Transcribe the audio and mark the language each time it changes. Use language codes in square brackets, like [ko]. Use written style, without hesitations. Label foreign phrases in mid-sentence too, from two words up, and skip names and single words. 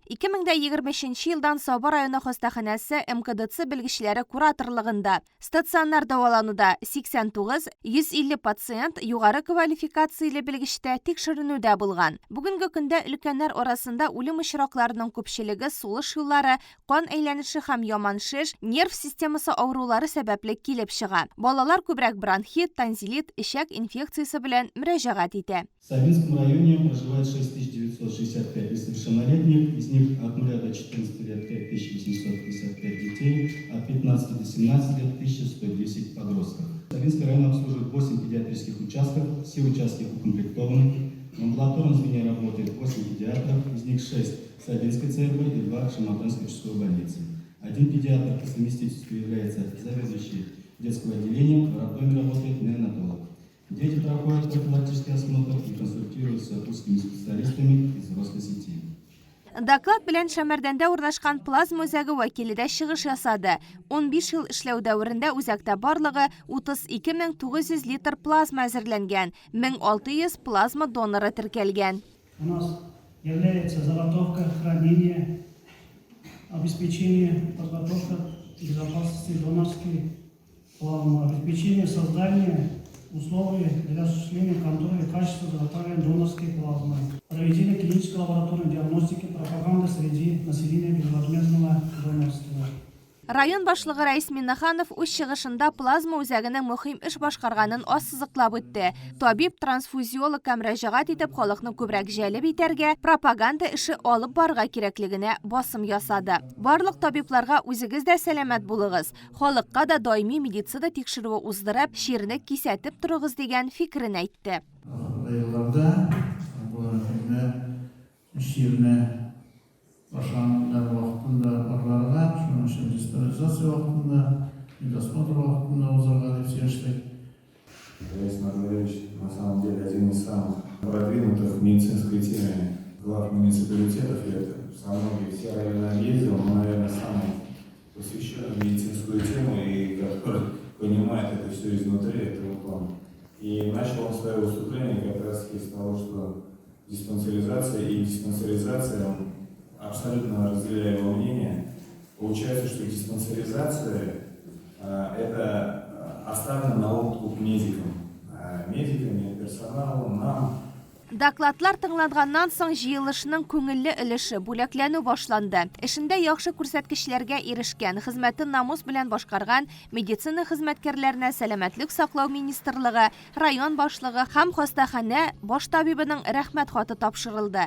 [tt] 2023 елдан Саба районы хастаханәсе МКДЦ белгечләре кураторлыгында стационар дәвалануда 89, 150 пациент югары квалификацияле белгечләр тикшеренүдә булган. Бүгенге көндә өлкәннәр арасында үлем очракларының күпчелеге сулыш юллары, кан әйләнеше һәм яман шеш, нерв системасы авырулары сәбәпле килеп чыга. Балалар күбрәк бронхит, тонзиллит, ишәк инфекциясе белән мөрәҗәгать итә. [ru] В Сабинском районе проживает 6965 несовершеннолетних, из них от 0 до 14 лет 5855 детей, от 15 до 17 лет 1110 подростков. Сабинский район обслуживает 8 педиатрических участков, все участки укомплектованы. В амбулаторном звене работает 8 педиатров, из них 6 в Сабинской ЦРБ и 2 в Шаматанской участковой больнице. Один педиатр по совместительству является заведующий детского отделения, в роддоме работает неонатолог. Дети проходят профилактический осмотр и консультируются с узкими специалистами из взрослой сети. [tt] Доклад белән Шәмәрдәндә урнашкан плазма үзәге вәкиле дә чыгыш ясады. 15 ел эшләү дәверендә үзәктә барлыгы 32900 литр плазма әзерләнгән, 1600 плазма доноры теркәлгән. [ru] У нас является заготовка, хранение, обеспечение, подготовка безопасности донорской плазмы, обеспечение создания условий для осуществления контроля качества заготовления донорской плазмы, проведение клинической лабораторной диагностики, пропаганды среди населения безвозмездного донорства. [tt] Район башлыгы Рәис Миннаханов үз чыгышында плазма үзәгенең мөһим эш башкарганын ассызыклап үтте. Табиб-трансфузиолог мөрәҗәгать итеп халыкны күбрәк җәлеп итәргә, пропаганда эше алып барырга кирәклегенә басым ясады. Барлык табибларга үзегез дә сәламәт булыгыз, халыкка да даими медицина тикшерүе уздырып, ширне кисәтеп торыгыз дигән фикерен әйтте. Елларда ширне башлангандар вакытында барларга, шуның өчен диспансеризация вакытында, медосмотр вакытында узарга дип сөйләштек. [ru] Борис Маргарович, на самом деле, один из самых продвинутых в медицинской теме глав муниципалитетов. Со многими все районы ездил, но, наверное, самый посвященный в медицинскую тему и который понимает это все изнутри, этого плана. И начал он свое выступление как раз из того, что диспансеризация, абсолютно разделяю его мнение. Получается, что диспансеризация это оставлено на откуп медикам, медперсоналу, нам. [tt] Докладлар тыңланганнан соң җыелышның күңелле өлеше бүләкләнү башланды. Эшендә яхшы күрсәткечләргә ирешкән, хезмәтен намус белән башкарган медицина хезмәткәрләренә сәламәтлек саклау министрлыгы, район башлыгы һәм хастаханә баш табибының рәхмәт хаты тапшырылды.